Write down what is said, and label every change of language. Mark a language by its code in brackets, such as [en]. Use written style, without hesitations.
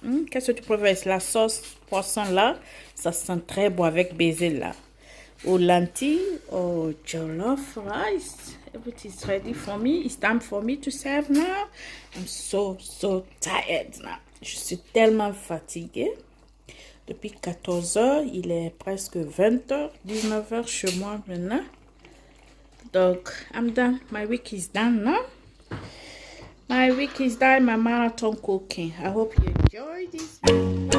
[fr] Qu'est-ce que tu préfères? La sauce poisson là, ça sent très bon avec basil là. Ou lentilles, [en] or jollof rice. Everything's ready for me. It's time for me to serve now. I'm so tired now. [fr] Je suis tellement fatiguée. Depuis 14 heures, il est presque 20 heures, 19 heures chez moi maintenant. Donc, [en] I'm done. My week is done now. My week is done. My marathon cooking. I hope you enjoyed this video.